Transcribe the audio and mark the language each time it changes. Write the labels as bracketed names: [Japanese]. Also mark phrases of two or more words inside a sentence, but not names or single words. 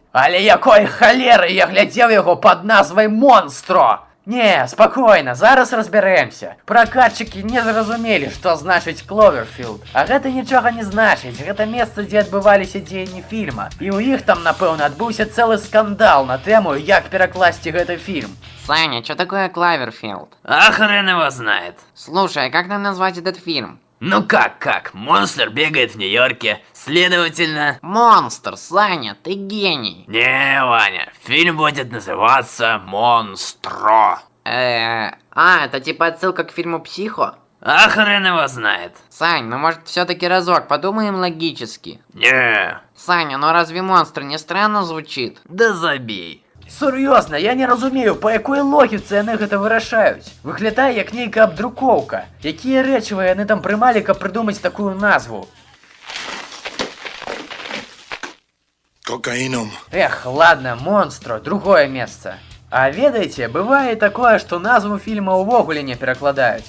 [Belarusian] Але якой халеры я глядзеў яго пад назвай «Монстро»! Не, спакойна, зараз разбярэмся. Пракатчыкі не зразумелі, што значыць Кловерфілд. А гэта нічога не значыць, гэта месца, дзе адбываліся дзеянні фільма. І ў іх там, напэўна, адбыўся цэлы скандал на тэму, як перакласці гэты фільм. [Russian] Саня, что такое Кловерфилд? А хрен его знает. Слушай, а как нам назвать этот фильм? Ну как? Монстр бегает в Нью-Йорке, следовательно... Монстр, Саня, ты гений. Не, Ваня, фильм будет называться «Монстро». Это типа отсылка к фильму «Психо»? А хрен его знает. Сань, ну может все-таки разок подумаем логически? Не. Саня, ну разве монстр не странно звучит? Да забей. [Belarusian] Сур'ёзна, я не разумею, па якой логіцы яны гэта вырашаюць. Выглядае як нейкая абдрукоўка. Якія рэчывы яны там прымалі, каб прыдумаць такую назву? [Russian] Кокаином. Эх, ладно, [Belarusian] «Монстро», другое месца. А ведаеце, бывае такое, што назву фільма ўвогуле не перакладаюць.